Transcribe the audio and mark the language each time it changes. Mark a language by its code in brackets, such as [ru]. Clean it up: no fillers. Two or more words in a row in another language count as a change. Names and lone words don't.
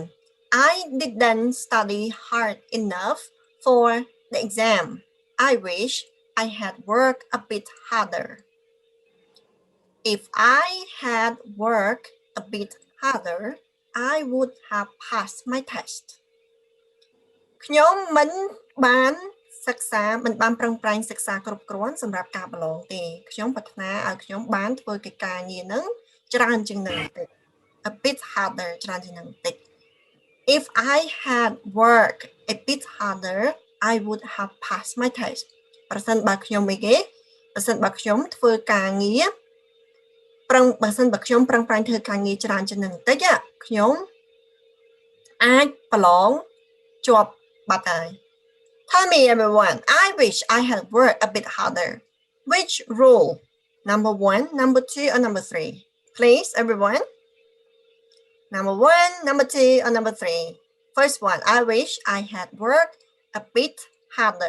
[en] I didn't study hard enough for the exam. I wish I had worked a bit harder. If I had worked a bit harder, I would have passed my test. [km] ខ្ញុំមិនបានប្រឹងប្រែងសិក្សាគ្រប់គ្រាន់សម្រាប់ការប្រឡងទេខ្ញុំប្រាថ្នាឲ្យខ្ញុំបានធ្វើ កិច្ចការងារហ្នឹងច្រើនជាងនឹងបន្តិច [en] a bit harder [km] ច្រើនជាងនឹងបន្តិច [en] If I had worked a bit harder I would have passed my test [km] ប្រសិនបើខ្ញុំធ្វើការងារបើសិនបើខ្ញុំប្រឹងប្រែងធ្វើការងារច្រើនជាងនឹងបន្តិចខ្ញុំអាចប្រឡងជាប់បាត់ហើយ [en] Tell me everyone, I wish I had worked a bit harder. Which rule? Number one, number two, or number three? Please, everyone. Number one, number two, or number three? First one, I wish I had worked a bit harder.